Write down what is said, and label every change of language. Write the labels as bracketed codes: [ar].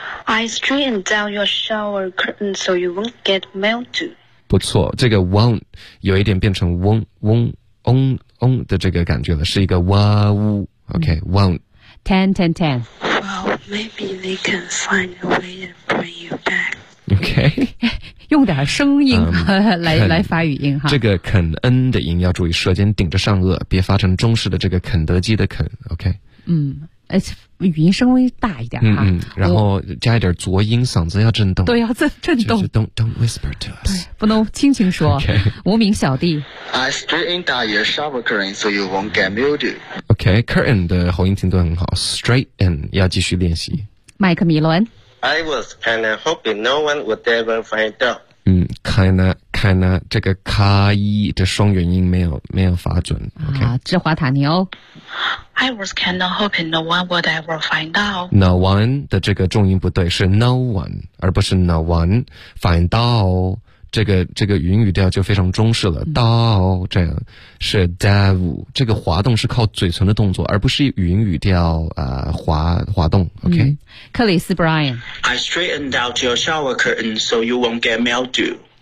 [en] I straightened out your shower curtain so you won't get mildew. [zh] 不错，这个 won't 有一点变成 won't 的这个感觉了，是一个 wow, OK, won't. [en] Ten, ten, ten. Well, maybe they can find a way to bring you back. OK. [zh] 用点声音来发语音哈。这个肯恩的音要注意，舌尖顶着上颚，别发成中式的这个肯德基的肯。 OK。语音稍微大一点哈。然后加一点浊音，嗓子要震动。对，要震动。就是、 [en] don't whisper to us。 [zh] 不能轻轻说。 [en] Okay. [zh] 无名小弟。 [en] I straightened out your shower curtain so you won't get mildew. [zh] OK, curtain 的喉音停顿很好 ，straighten 要继续练习。麦克米伦。 [en] I was kinda hoping no one would ever find out. [zh] Kinda 这个卡一的双元音没有发准。Okay. 啊，芝华塔尼欧。 [en] I was kinda hoping no one would ever find out. [zh] No one 的这个重音不对，是 no one 而不是 no one find out。这个语音语调就非常中式了，到这样是 dive, 这个滑动是靠嘴唇的动作，而不是语音语调滑动 ,OK?、克里斯 Brian。 [en] I straightened out your shower curtain so you won't get mildew.